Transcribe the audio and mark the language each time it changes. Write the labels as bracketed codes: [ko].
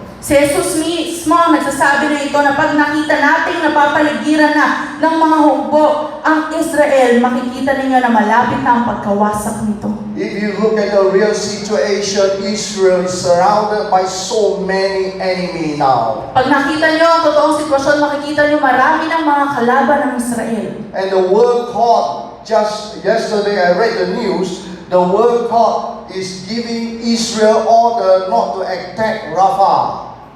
[tl] Si Jesus mismo ang nagsasabi na ito na pag nakita nating napapaligiran na ng mga hukbo ang Israel, makikita ninyo na malapit na ang pagkawasak nito. [en] If you look at the real situation, Israel is surrounded by so many enemies now. [tl] Pag nakita nyo ang totoong sitwasyon, makikita nyo marami ng mga kalaban ng Israel. [en] And the World Court, just yesterday I read the news, the World Court is giving Israel order not to attack Rafah.